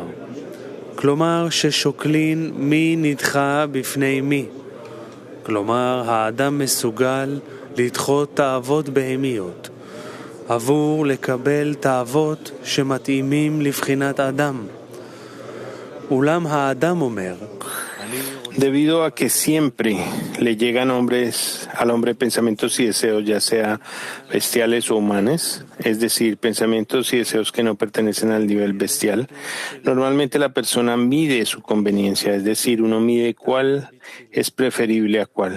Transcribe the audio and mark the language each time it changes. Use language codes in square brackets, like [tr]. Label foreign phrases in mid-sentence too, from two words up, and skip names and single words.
[he] כלומר, ששוקלין מי נדחה בפני מי. כלומר, האדם מסוגל לדחות תאוות בהמיות, עבור לקבל תאוות שמתאימים לבחינת אדם. אולם האדם אומר, [es] Debido a que siempre le llegan al hombre pensamientos y deseos, ya sea bestiales o humanos, es decir, pensamientos y deseos que no pertenecen al nivel bestial, normalmente la persona mide su conveniencia, es decir, uno mide cuál es preferible a cuál.